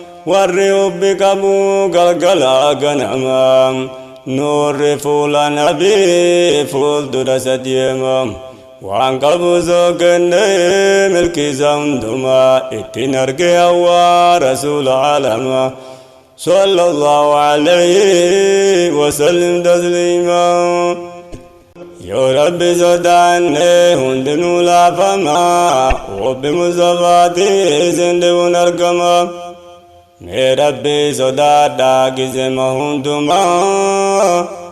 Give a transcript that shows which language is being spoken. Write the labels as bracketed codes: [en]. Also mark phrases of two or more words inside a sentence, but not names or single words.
[om] Warri hubbi qabu galgala ganama. Nurri fuula nabii fuuldura isa deema. Waan qabu soo kenne milki isaa hunduma. Ittiin arge hawwa rasuula alama. [ar] صلى الله عليه وسلم تسليما. [om] Yoo Rabbi sodaanne hundinuu laafama. Hubbi Mustafaatii isin dhibuun argama. Mee Rabbi sodaadhaa gizema hundumaa.